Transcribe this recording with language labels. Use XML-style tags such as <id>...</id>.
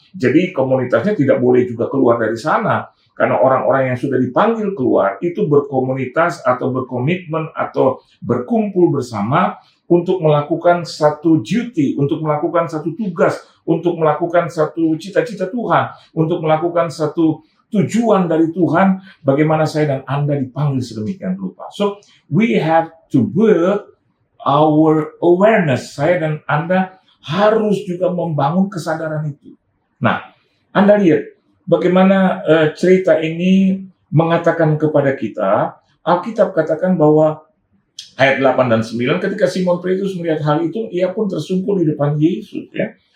<id>Jadi komunitasnya tidak boleh juga keluar dari sana. Karena orang-orang yang sudah dipanggil keluar itu berkomunitas atau berkomitmen atau berkumpul bersama untuk melakukan satu duty, untuk melakukan satu tugas, untuk melakukan satu cita-cita Tuhan, untuk melakukan satu tujuan dari Tuhan, bagaimana saya dan Anda dipanggil sedemikian rupa.</id> <en>So, we have to build our awareness.</en> <id>Saya dan Anda harus juga membangun kesadaran itu. Nah, Anda lihat bagaimana cerita ini mengatakan kepada kita. Alkitab katakan bahwa ayat 8 dan 9, ketika Simon Petrus melihat hal itu, ia pun tersungkur di depan Yesus. Ya.</id>